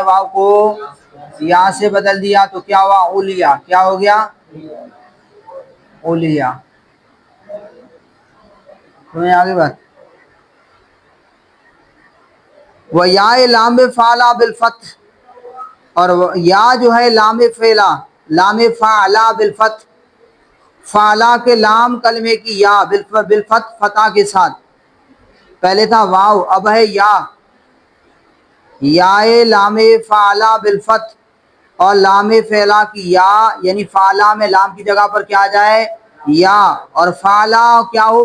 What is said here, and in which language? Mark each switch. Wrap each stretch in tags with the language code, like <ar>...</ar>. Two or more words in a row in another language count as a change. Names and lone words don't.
<ur>واو کو یا سے بدل دیا. تو کیا ہوا؟ اولیا. کیا ہو گیا؟ اولیا. تمہیں آگے بات. وہ</ur> <ar>یا لام فعلا بالفتح،</ar> <ur>اور یا جو ہے</ur> <ar>لام فعلا، لام فعلا بالفتح،</ar> <ur>فعلا کے لام کلمے کی یا بالفتح، فتح کے ساتھ. پہلے تھا واو، اب ہے یا.</ur> <ar>یا لام فعلا بالفتح،</ar> <ur>اور لام فعلا کی یا، یعنی فعلا میں لام کی جگہ پر کیا جائے؟ یا. اور فعلا کیا ہو؟</ur>